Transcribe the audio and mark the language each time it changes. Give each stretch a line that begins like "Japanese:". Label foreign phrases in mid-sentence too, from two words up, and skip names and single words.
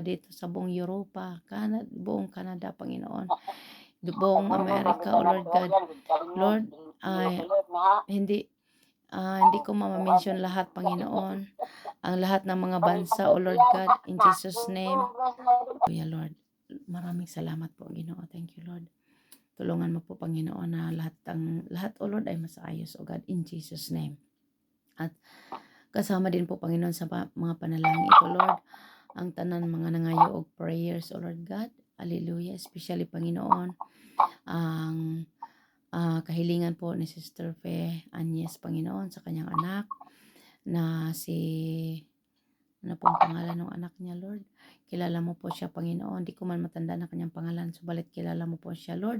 Filipino: Dito sa buong Europa, buong Canada, Panginoon. Buong America,
English: O Lord God.
Filipino: Lord, ay hindi ko ma-mention lahat, Panginoon. Ang lahat ng mga bansa,
English: O Lord God, in Jesus' name.
Filipino: Kuya Lord, maraming salamat po, Ginoo.
English: Thank you,
Filipino: Lord. Tulungan mo po, Panginoon, na lahat,
English: O Lord,
Filipino: ay masaayos,
English: O God, in Jesus' name.
Filipino: At kasama din po, Panginoon, sa mga panalangin ito, Lord,
Cebuano: ang tanan mga nangayo og prayers,
English: O Lord God.
Cebuano: Hallelujah.
Filipino: Especially, Panginoon, ang kahilingan po ni Sister Fe Agnes, Panginoon, sa kanyang anak na ano po ang pangalan ng anak niya, Lord? Kilala mo po siya, Panginoon. Di ko man matanda na kanyang pangalan, subalit kilala mo po siya, Lord.